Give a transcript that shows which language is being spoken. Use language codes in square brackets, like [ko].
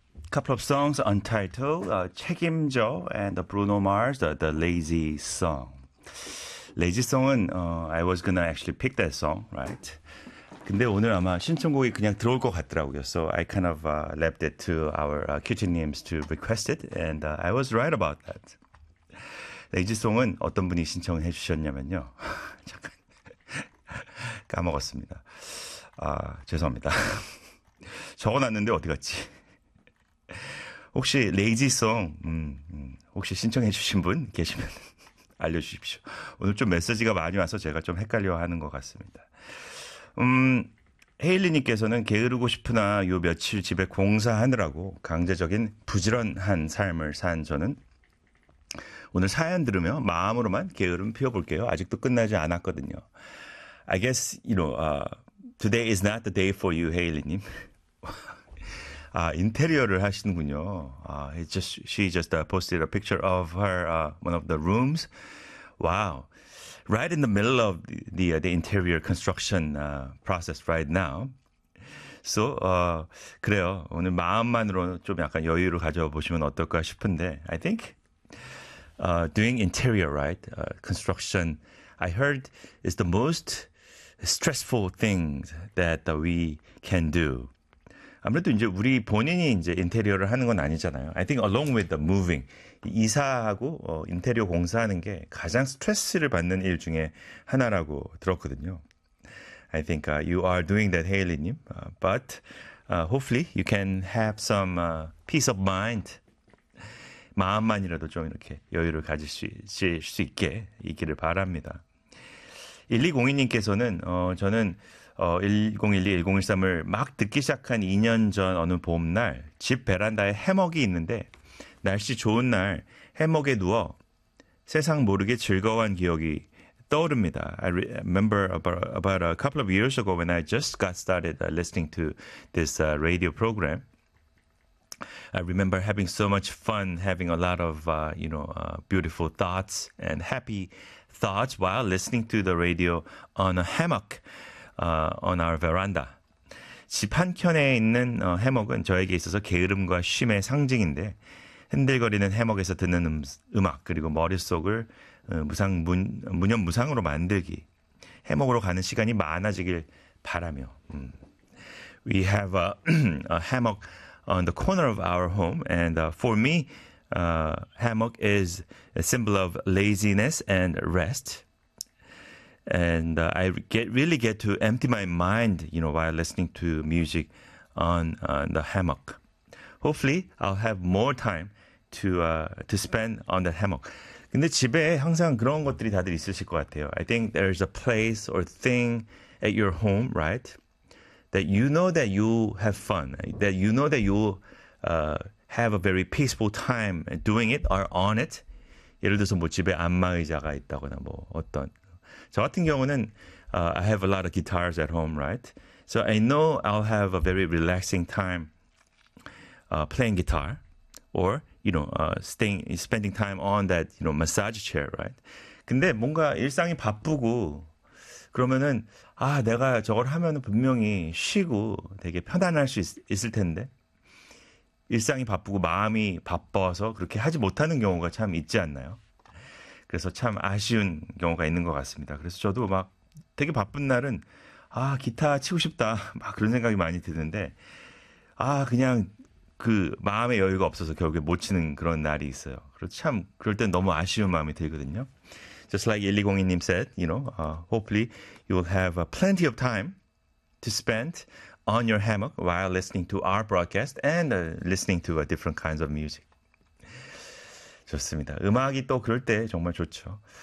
[en] couple of songs, Untitled, Chaegimjo, and the Bruno Mars, the Lazy Song. Lazy Song은 I was gonna actually pick that song, right? [ko] 근데 오늘 아마 신청곡이 그냥 들어올 것 같더라고요. [en] So I kind of left it to our kitchen names to request it, and I was right about that. [ko] Lazy Song은 어떤 분이 신청을 해주셨냐면요. 잠깐 까먹었습니다. 아 죄송합니다. 적어놨는데 어디 갔지? 혹시 Lazy Song 혹시 신청해주신 분 계시면 알려주십시오. 오늘 좀 메시지가 많이 와서 제가 좀 헷갈려하는 것 같습니다. 헤일리님께서는 게으르고 싶으나 요 며칠 집에 공사하느라고 강제적인 부지런한 삶을 산 저는 오늘 사연 들으며 마음으로만 게으름 피워볼게요. 아직도 끝나지 않았거든요. [en] I guess, you know, today is not the day for you, 헤일리님. [ko] 아, 인테리어를 하시는군요. [en] She just posted a picture of her, one of the rooms. Wow. Right in the middle of the interior construction process right now. [ko] So, 그래요. 오늘 마음만으로 좀 약간 여유를 가져보시면 어떨까 싶은데, [en] I think doing interior, right? Construction, I heard is the most stressful thing that we can do. [ko] 아무래도 이제 우리 본인이 이제 인테리어를 하는 건 아니잖아요. [en] I think along with the moving, [ko] 이사하고 인테리어 공사하는 게 가장 스트레스를 받는 일 중에 하나라고 들었거든요. [en] I think you are doing that, Hailey님. But hopefully you can have some peace of mind. [ko] 마음만이라도 좀 이렇게 여유를 가질 수 있게 있기를 바랍니다. 1202님께서는 저는 1012-1013을 막 듣기 시작한 2년 전 어느 봄날 집 베란다에 해먹이 있는데 날씨 좋은 날 해먹에 누워 세상 모르게 즐거워한 기억이 떠오릅니다. [en] I remember about a couple of years ago when I just got started listening to this radio program. I remember having so much fun, having a lot of, you know, beautiful thoughts and happy thoughts while listening to the radio on a hammock. On our veranda. [ko] 집 한 켠에 있는 해먹은 저에게 있어서 게으름과 쉼의 상징인데 흔들거리는 해먹에서 듣는 음악 그리고 머릿속을 무념무상으로 만들기 해먹으로 가는 시간이 많아지길 바라며 [en] We have a hammock on the corner of our home and for me hammock is a symbol of laziness and rest. And I really get to empty my mind, you know, while listening to music on the hammock. Hopefully, I'll have more time to spend on the hammock. [ko] 근데 집에 항상 그런 것들이 다들 있으실 것 같아요. [en] I think there's a place or thing at your home, right? That you know that you have fun, that you know that you have a very peaceful time doing it or on it. [ko] 예를 들어서 뭐 집에 안마의자가 있다거나 뭐 어떤 저 같은 경우는 [en] I have a lot of guitars at home, right? So I know I'll have a very relaxing time playing guitar or, you know, spending time on that, you know, massage chair, right? [ko] 근데 뭔가 일상이 바쁘고 그러면은 아, 내가 저걸 하면은 분명히 쉬고 되게 편안할 수 있을 텐데 일상이 바쁘고 마음이 바빠서 그렇게 하지 못하는 경우가 참 있지 않나요? 그래서 참 아쉬운 경우가 있는 것 같습니다. 그래서 저도 막 되게 바쁜 날은 아 기타 치고 싶다 막 그런 생각이 많이 드는데 아 그냥 그 마음의 여유가 없어서 결국에 못 치는 그런 날이 있어요. 그래서 참 그럴 땐 너무 아쉬운 마음이 들거든요. [en] Just like 1202님 said, you know, hopefully you will have plenty of time to spend on your hammock while listening to our broadcast and listening to different kinds of music. [ko] 좋습니다. 음악이 또 그럴 때 정말 좋죠.